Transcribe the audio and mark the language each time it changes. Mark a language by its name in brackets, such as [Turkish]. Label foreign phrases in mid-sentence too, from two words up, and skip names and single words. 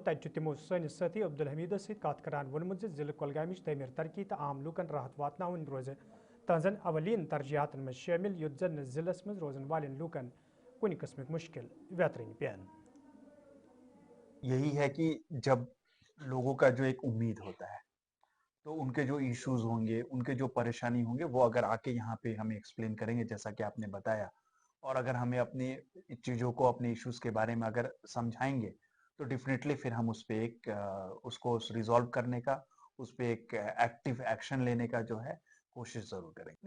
[Kashmiri] تت تمو سنس ساتھی عبدالحمید ست کت کران وونمت ضلع کولگامچ تعمیر ترقی تو عام لوکن راحت واتناون روز تہذن اولین ترجیحات میں شامل یوت زن ضلع مز روزن والن لوکن کن قسمک مشکل ویترن پین. [Hindi] यही है कि जब लोगों का जो एक उम्मीद होता है, तो उनके जो इश्यूज होंगे, उनके जो परेशानी होंगे, वो अगर आके यहाँ पे हमें एक्सप्लेन करेंगे जैसा कि आपने बताया, और अगर हमें अपनी चीज़ों को, अपने इश्यूज के बारे में अगर समझाएंगे, तो डेफिनेटली फिर हम उस पे एक उसको रिजॉल्व करने का, उस पे एक [English] active action [Hindi] लेने का जो है कोशिश जरूर करेंगे।